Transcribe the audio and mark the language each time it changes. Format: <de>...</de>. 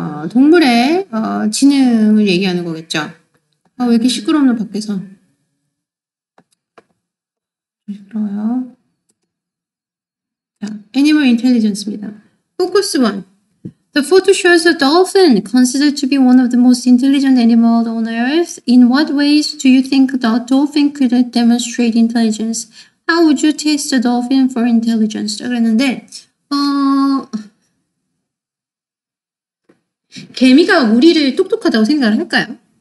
<ko>동물의 지능을 얘기하는 거겠죠. 왜 이렇게 시끄럽노 밖에서. 시끄러워요. 자,</ko> <en>Animal Intelligence</en> <ko>입니다.</ko> <en>Focus 1. The photo shows a dolphin, considered to be one of the most intelligent animals on earth. In what ways do you think the dolphin could demonstrate intelligence? How would you test the dolphin for intelligence?</en> <ko>그랬는데 개미가 우리를 똑똑하다고 생각을 할까요?</ko>